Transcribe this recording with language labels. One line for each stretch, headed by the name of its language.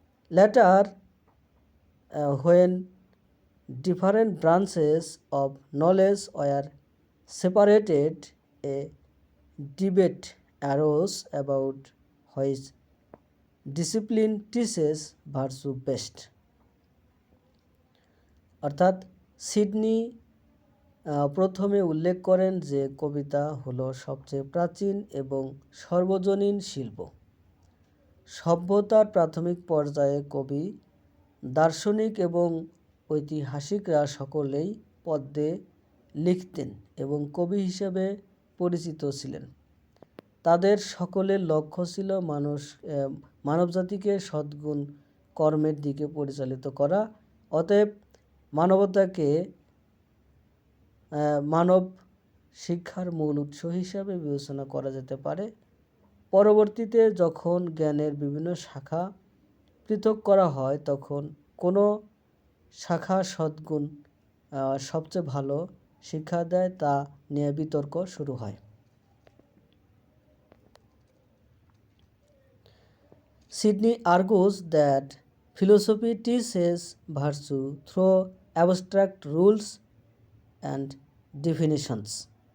English: Later, when different branches of knowledge were separated, a debate arose about which discipline teaches virtue best.
Bangla: অর্থাৎ Sydney প্রথমে উল্লেখ করেন যে কবিতা হলো সবচেয়ে প্রাচীন এবং সর্বজনীন শিল্প। সভ্যতার প্রাথমিক পর্যায়ে কবি, দার্শনিক এবং ঐতিহাসিকরা সকলেই পদ্যে লিখতেন এবং কবি হিসেবে পরিচিত ছিলেন। তাদের সকলের লক্ষ্য ছিল মানবজাতিকে সদ্গুণ কর্মের দিকে পরিচালিত করা। অতএব মানবতাকে মানব শিক্ষার মূল উৎস হিসাবে বিবেচনা করা যেতে পারে। পরবর্তীতে যখন জ্ঞানের বিভিন্ন শাখা পৃথক করা হয়, তখন কোনো শাখা সদ্গুণ সবচেয়ে ভালো শিক্ষা দেয় তা নিয়ে বিতর্ক শুরু হয়।
English: Sidney argues that philosophy teaches virtue through abstract rules and definitions.